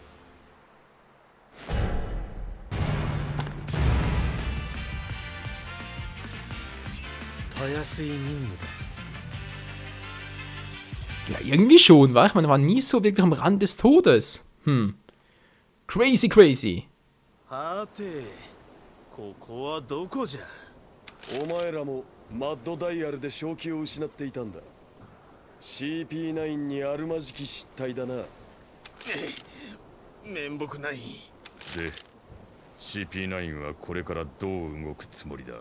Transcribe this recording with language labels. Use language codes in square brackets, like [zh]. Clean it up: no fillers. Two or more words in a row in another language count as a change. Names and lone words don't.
[de] Ja, irgendwie schon, weil ich meine, war nie so wirklich am Rand des Todes. [en] Crazy, crazy. [ja] ここはどこじゃ。お前らもマッドダイヤルで正気を失っていたんだ。CP9 にあるまじき失態だな。面目ない。で、CP9 はこれからどう動くつもりだ。